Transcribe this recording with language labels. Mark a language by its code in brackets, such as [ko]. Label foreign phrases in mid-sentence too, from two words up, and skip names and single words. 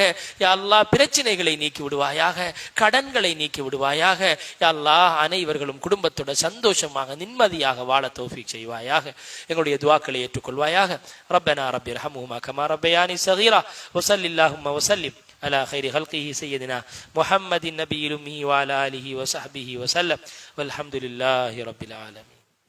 [ta] யா அல்லாஹ் பிரச்சனைகளை நீக்கி விடுவாயாக, கடன்களை நீக்கி விடுவாயாக. யா அல்லாஹ் அனைவர்களும் குடும்பத்தோட சந்தோஷமாக நிம்மதியாக வாழ தௌஃபீக் செய்வாயாக. எங்களுடைய துஆக்களை ஏற்றுக்கொள்வாயாக. [ar] ربنا رب ارحمهما كما ربياني صغيرا وصل اللهم وسلم على خير خلقه سيدنا محمد النبي الأمي وعلى آله وصحبه وسلم والحمد لله رب العالمين.